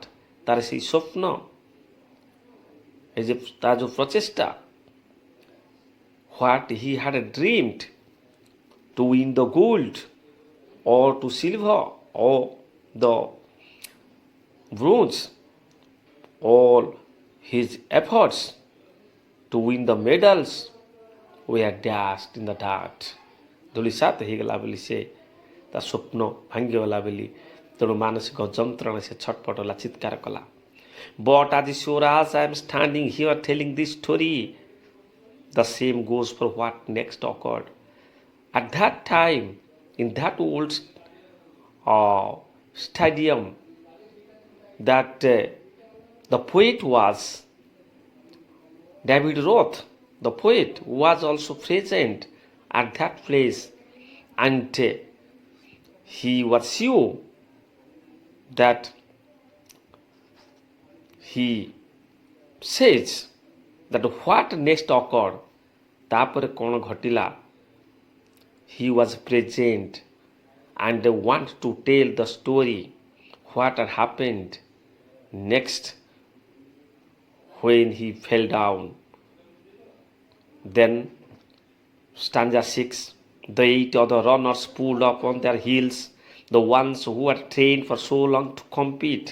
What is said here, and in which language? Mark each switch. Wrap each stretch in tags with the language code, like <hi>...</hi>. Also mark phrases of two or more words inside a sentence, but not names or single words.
<en>That is his swapna,</en> <bn>তার যে প্রচেষ্টা,</bn> <en>what he had dreamed to win the gold or to silver or the bronze, all his efforts to win the medals were dashed in the dirt.</en> <or>ଧୂଳିସାତ ହେଇଗଲା ବୋଲି ସେ ତା ସ୍ୱପ୍ନ ଭାଙ୍ଗିଗଲା ବୋଲି ତେଣୁ ମାନସିକ ଯନ୍ତ୍ରଣା ସେ ଛଟପଟ ହେଲା, ଚିତ୍କାର କଲା.</or> <en>But as sure as I am standing here telling this story, the same goes for what next occurred. At that time, in that old stadium, that the poet was David Roth, the poet was also present at that place, and he was sure that he says that what next occurred,</en> <or>ତାପରେ କ'ଣ ଘଟିଲା,</or> <en>he was present and want to tell the story what had happened next when he fell down. Then stanza 6, the 8 other runners pulled up on their heels, the ones who had trained for so long to compete.</en>